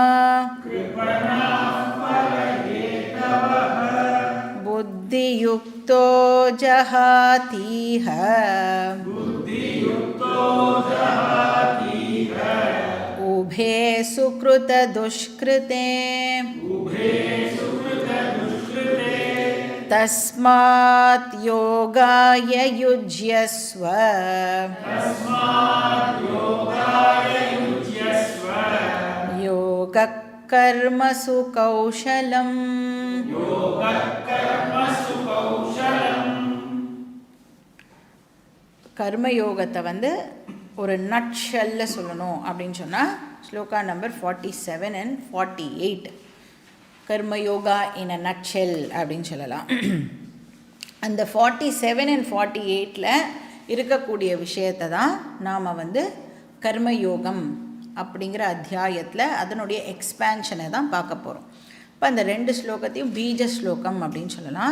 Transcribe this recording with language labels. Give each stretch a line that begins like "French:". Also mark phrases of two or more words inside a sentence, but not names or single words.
Sanskrit: बुद्धियुक्तो जहातीह उभे सुकृतदुष्कृते तस्मात् योगाय युज्यस्व योगः कर्मसु कौशलम्।
Tamil: கர்மயோகத்தை ஒரு நட்ஷல்ல சொல்லணும் அப்படின்னு சொன்னால் ஸ்லோகா நம்பர் 47 and 48 கர்மயோகா
English: in a nutshell
Tamil: அப்படின்னு சொல்லலாம். அந்த 47 and 48ல் இருக்கக்கூடிய விஷயத்தை தான் நாம் கர்மயோகம் அப்படிங்கிற அத்தியாயத்தில் அதனுடைய எக்ஸ்பேன்ஷனை தான் பார்க்க போகிறோம். இப்போ அந்த 2 ஸ்லோகத்தையும் பீஜ ஸ்லோகம் அப்படின்னு சொல்லலாம்.